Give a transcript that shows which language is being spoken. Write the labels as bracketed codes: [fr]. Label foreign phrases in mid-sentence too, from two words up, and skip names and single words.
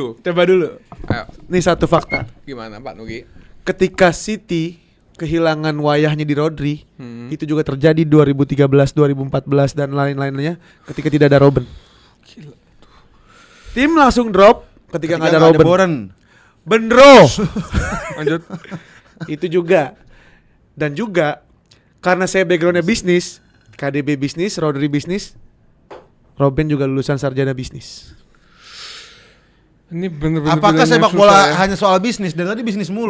[id] Coba dulu. Ayo, Nih satu fakta. gimana Pak Nugi? Ketika City kehilangan wayahnya di Rodri, itu juga terjadi 2013, 2014 dan lain-lainnya ketika tidak ada Robben. Tim langsung drop ketika nggak ada Robben. Boren. Benro. Lanjut. Itu juga. Dan juga karena saya backgroundnya bisnis, KDB bisnis, Rodri bisnis, Robben juga lulusan sarjana bisnis. Ini bener-bener. Apakah pilihan sepak yang bola susah ya? hanya soal bisnis? Dan tadi bisnis mulu.